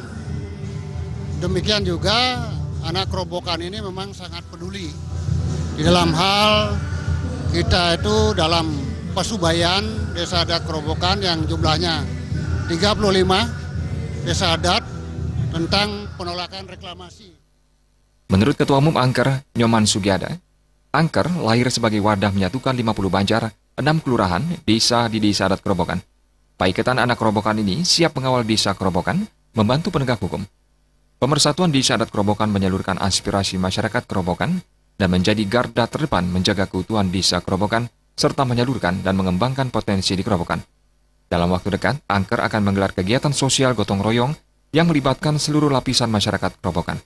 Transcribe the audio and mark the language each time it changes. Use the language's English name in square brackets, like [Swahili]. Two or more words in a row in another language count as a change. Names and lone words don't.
[Indonesian] Demikian juga anak Kerobokan ini memang sangat peduli di dalam hal kita itu dalam Pasubayan Desa Adat Kerobokan yang jumlahnya 35 desa adat tentang penolakan reklamasi. Menurut Ketua Umum Anker, Nyoman Sugiada, Anker lahir sebagai wadah menyatukan 50 banjar, 6 kelurahan, desa di Desa Adat Kerobokan. Paiketan Anak Kerobokan ini siap mengawal Desa Kerobokan, membantu penegak hukum. Pemersatuan Desa Adat Kerobokan menyalurkan aspirasi masyarakat Kerobokan dan menjadi garda terdepan menjaga keutuhan Desa Kerobokan serta menyalurkan dan mengembangkan potensi di Kerobokan. Dalam waktu dekat, Anker akan menggelar kegiatan sosial gotong royong yang melibatkan seluruh lapisan masyarakat Kerobokan.